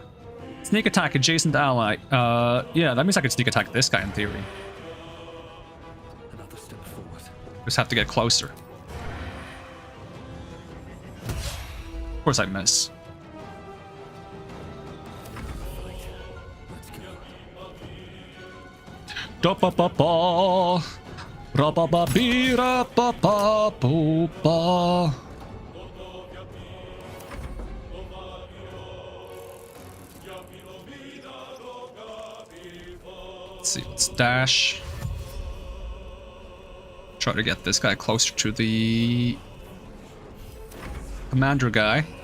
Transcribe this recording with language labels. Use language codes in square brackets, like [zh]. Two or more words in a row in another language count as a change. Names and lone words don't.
[en] Sneak attack, adjacent ally. Yeah, that means I could sneak attack this guy in theory. Another step forward. Just have to get closer. Of course I miss. Let's go. Da-ba-ba-ba. Ra-ba-ba-bee-ra-ba-ba-boo-ba. Let's see, let's dash. Try to get this guy closer to the commander guy.